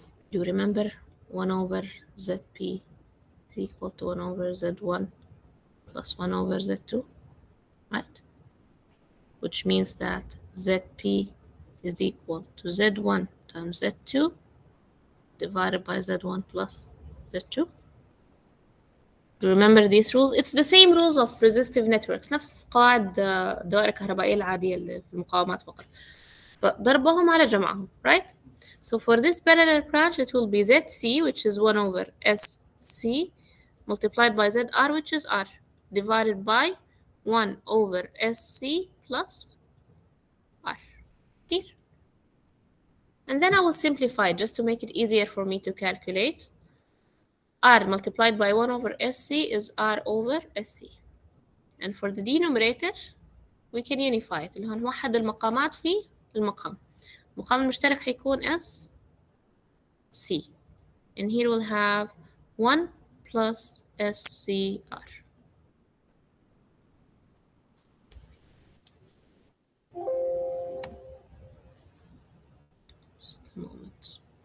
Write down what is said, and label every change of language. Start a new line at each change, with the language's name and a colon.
English: Do you remember 1 over ZP is equal to 1 over Z1 plus 1 over Z2, right? Which means that ZP is equal to Z1 times Z2 divided by Z1 plus Z2. Do you remember these rules? It's the same rules of resistive networks.
Arabic: نفس قواعد الدوائر الكهربائية العادية اللي في المقاومات فقط. فضربهم على جمعهم, right?
English: So for this parallel branch, it will be ZC, which is 1 over SC, multiplied by ZR, which is R, divided by 1 over SC plus R. Here. And then I will simplify just to make it easier for me to calculate. R multiplied by 1 over SC is R over SC. And for the denominator, we can unify it.
Arabic: اللي هو نوحد المقامات في المقام. المقام المشترك هيكون S C.
English: And here we'll have 1 plus SCR. Just a moment.